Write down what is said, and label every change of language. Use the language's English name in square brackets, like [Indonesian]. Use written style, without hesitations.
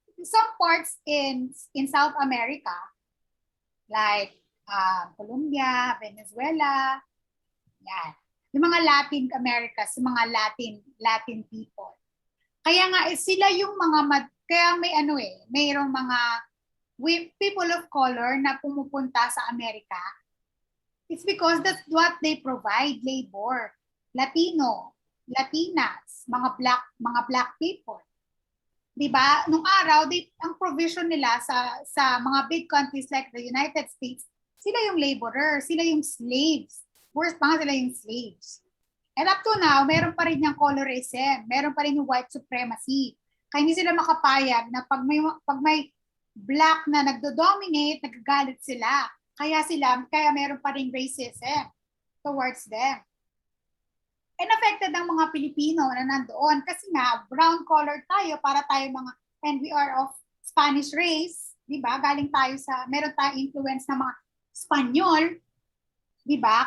[English] Some parts in South America, like Colombia, Venezuela, yan. [Filipino] Yung mga Latin Americas, mga Latin people. Kaya nga sila yung kaya mayroong mga people of color na pumupunta sa Amerika. [English] It's because that's what they provide, labor. [Filipino] Latino, Latinas, mga black people. 'Di ba? Nung araw, ang provision nila sa mga [English] big countries like the United States, [Filipino] sila yung laborers, sila yung slaves. Worst pa nga sila yung slaves. [English] And up to now, [Filipino] meron pa rin yung colorism, meron pa rin yung white supremacy. Kaya hindi sila makapayag na pag may black na nagdo-dominate, nagagalit sila. Kaya meron pa rin racism [English] towards them. [Filipino] And affected ang mga Pilipino na nandoon kasi nga brown color tayo [English] and we are of [Filipino] Spanish race, di ba? Galing tayo meron tayong influence ng mga Spanyol, di ba?